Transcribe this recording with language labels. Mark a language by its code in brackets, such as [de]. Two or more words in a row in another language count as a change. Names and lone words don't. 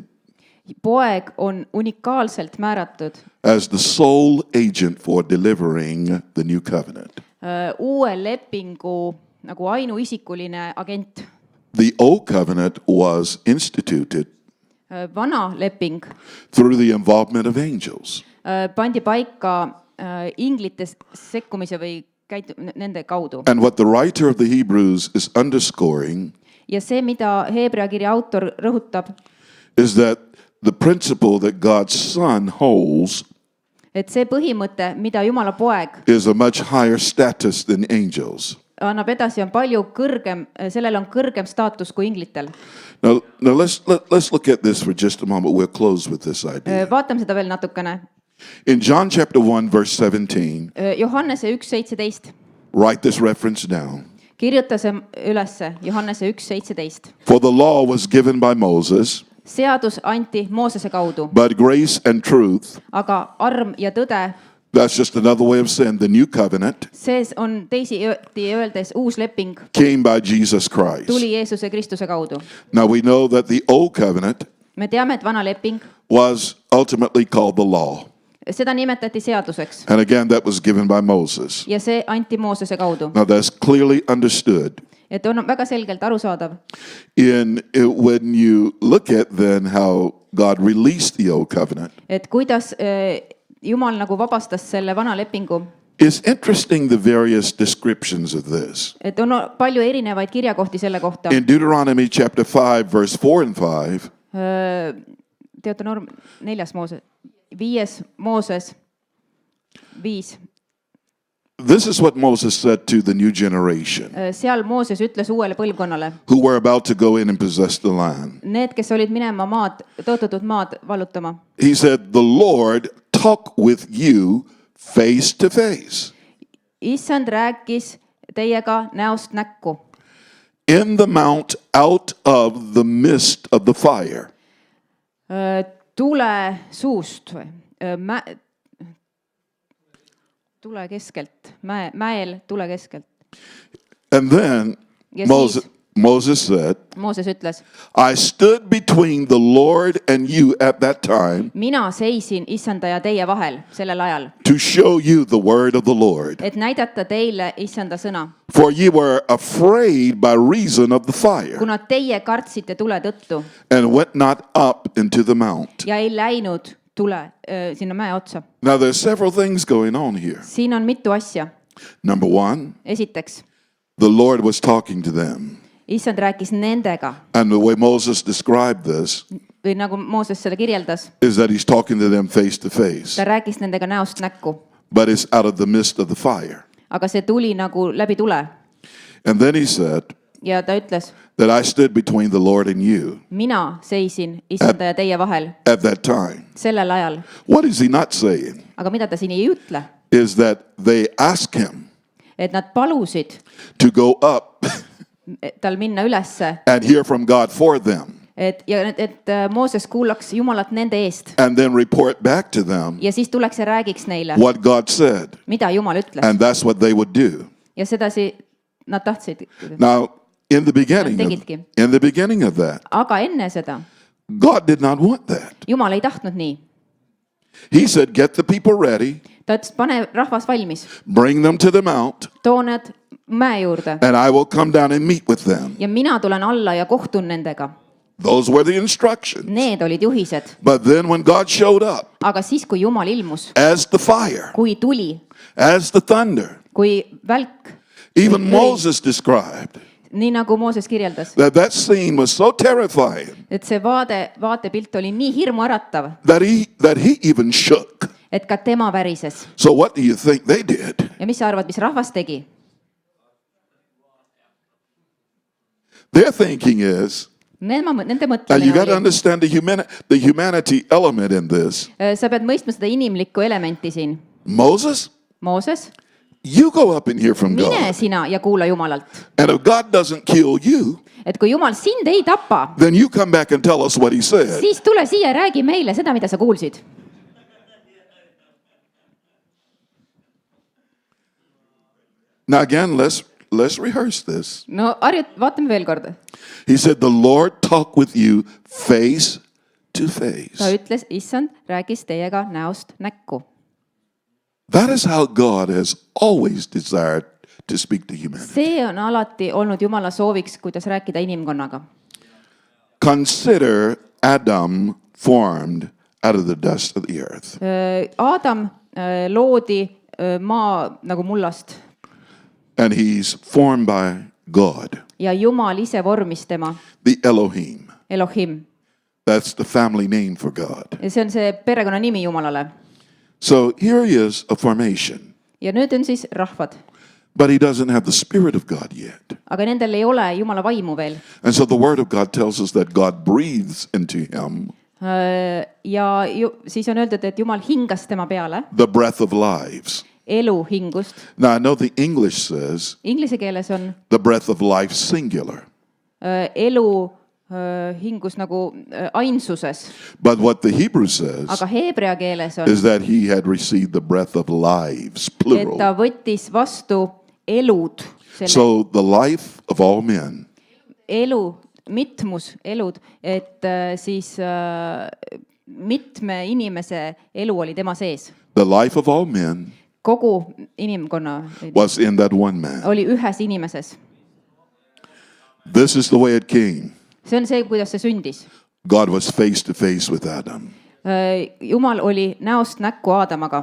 [et] Poeg on unikaalselt määratud [en] as the sole agent for delivering the new covenant. [et] Uue lepingu nagu ainuisikuline agent. [en] The old covenant was instituted [et] Vana leping [en] through the involvement of angels. [et] pandi paika inglite sekkumise või nende kaudu. [en] And what the writer of the Hebrews is underscoring [et] Ja see, mida Heebrea kirja autor rõhutab, [en] is that the principle that God's Son holds [et] et see põhimõte, mida Jumala poeg [en] is a much higher status than angels. [et] annab edasi, on palju kõrgem, sellel on kõrgem staatus kui inglitel. [en] Now let's look at this for just a moment. We'll close with this idea. [et] Vaatame seda veel natukene. [en] In John chapter 1, verse 17, [et] Johannese 1.17. [en] write this reference down. [et] Kirjuta see ülesse, Johannese 1.17. [en] For the law was given by Moses, [et] Seadus anti Moosese kaudu, [en] but grace and truth, [et] aga arm ja tõde, [en] that's just another way of saying the new covenant, [et] sees on teisiti öeldes uus leping, [en] came by Jesus Christ. [et] tuli Jeesuse Kristuse kaudu. [en] Now we know that the old covenant [et] Me teame, et vana leping, [en] was ultimately called the law. [et] seda nimetati seaduseks [en] And again, that was given by Moses. [et] ja see anti Moosese kaudu. [en] Now that's clearly understood. [et] Et on väga selgelt arusaadav. [en] When you look at then how God released the old covenant, [et] Et kuidas Jumal nagu vabastas selle vana lepingu. [en] it's interesting the various descriptions of this. [et] Et on palju erinevaid kirjakohti selle kohta. [en] In Deuteronomy chapter 5, verse 4 and 5, [et] Deuteronoom 4. Mooses, 5. Mooses 5. [en] this is what Moses said to the new generation [et] Seal Mooses ütles uuele põlvkonnale, [en] who were about to go in and possess the land. [et] need, kes olid minema maad, tõotatud maad vallutama. [en] He said, the Lord talk with you face to face [et] Issand rääkis teiega näost näkku [en] in the mount out of the midst of the fire. [et] tule suust või tule keskelt, mäel tule keskelt. [en] And then [et] Ja [en] Moses said, [et] Mooses ütles, [en] I stood between the Lord and you at that time [et] mina seisin Issanda ja teie vahel sellel ajal, [en] to show you the word of the Lord. [et] et näidata teile Issanda sõna, [en] For ye were afraid by reason of the fire [et] kuna teie kartsite tule tõttu [en] and went not up into the mount. [et] ja ei läinud tule sinna mäe otsa. [en] Now there's several things going on here. [et] Siin on mitu asja. [en] Number one, [et] Esiteks, [en] the Lord was talking to them. [et] Issand rääkis nendega [en] And the way Moses described this [et] või nagu Mooses seda kirjeldas, [en] is that he's talking to them face to face, [et] ta rääkis nendega näost näkku, [en] but it's out of the midst of the fire. [et] aga see tuli nagu läbi tule [en] And then he said [et] ja ta ütles, [en] that I stood between the Lord and you [et] mina seisin Issanda ja teie vahel [en] at that time. [et] sellel ajal. [en] What is he not saying? [et] Aga mida ta siin ei ütle, [en] Is that they asked him [et] et nad palusid [en] to go up [et] tal minna ülesse, [en] and hear from God for them [et] et Mooses kuulaks Jumalat nende eest [en] and then report back to them [et] ja siis tuleks ja räägiks neile, [en] what God said. [et] mida Jumal ütles. [en] And that's what they would do. [et] Ja sedasi nad tahtsid. [en] Now, in the [et] tegidki. [en] beginning of that, [et] Aga enne seda [en] God did not want that. [et] Jumal ei tahtnud nii. [en] He said, get the people ready, [et] Ta ütles, pane rahvas valmis, [en] bring them to the mount, [et] too need mäe juurde [en] and I will come down and meet with them. [et] ja mina tulen alla ja kohtun nendega. [en] Those were the instructions. [et] Need olid juhised. [en] But then when God showed up [et] Aga siis, kui Jumal ilmus, [en] as the fire, [et] kui tuli, [en] as the thunder, [et] kui välk, [en] even Moses described [et] nii nagu Mooses kirjeldas, [en] that scene was so terrifying [et] et see vaatepilt oli nii hirmuäratav, [en] that he even shook. [et] et ka tema värises. [en] So what do you think they did? [et] Ja mis sa arvad, mis rahvas tegi? [en] Their thinking is, [et] Nende [en] now you [et] mõtlemine [en] got to [et] oli, [en] understand the humanity element in this. [et] sa pead mõistma seda inimlikku elementi siin. [en] Moses, [et] Mooses, [en] you go up and hear from [et] mine [en] God. [et] sina ja kuula Jumalalt. [en] And if God doesn't kill you, [et] et kui Jumal sind ei tapa, [en] then you come back and tell us what he said. [et] siis tule siia ja räägi meile seda, mida sa kuulsid. [en] Now again, let's rehearse this. [et] No vaatame veel kord. [en] He said, the Lord talk with you face to [et] Ta [en] face. [et] ütles, issand räägis teiega näost näkku. [en] That is how God has always desired to speak to humanity. [et] See on alati olnud Jumala sooviks, kuidas rääkida inimkonnaga. [en] Consider Adam formed out of the dust of the earth. [et] Aadam loodi maa nagu mullast [en] And he's formed by God, [et] ja Jumal ise vormis tema, [en] the Elohim. [et] Elohim. [en] That's the family name for God. [et] Ja see on see perekonnanimi Jumalale. [en] So here is a formation, [et] Ja nüüd on siis rahvad. [en] but he doesn't have the Spirit of God yet. [et] Aga nendel ei ole Jumala vaimu veel. [en] And so the Word of God tells us that God breathes into him [et] Ja siis on öeldud, et Jumal hingas tema peale [en] the breath of lives. [et] elu hingust. [en] Now I know the English says [et] Inglise keeles on [en] the breath of life singular. [et] elu hingus nagu ainsuses, [en] But what the Hebrew says [et] aga heebrea keeles on, [en] is that he had received the breath of lives, [et] et [en] plural. [et] ta võttis vastu elud, selle [en] So the life of all men [et] elu, mitmus elud, et siis mitme inimese elu oli tema sees. [en] the life of all men [et] Kogu inimkonna [en] was in that one man. [et] oli ühes inimeses. [en] This is the way it came. [et] See on see, kuidas see sündis. [en] God was face to face with Adam. [et] Jumal oli näost näkku Aadamaga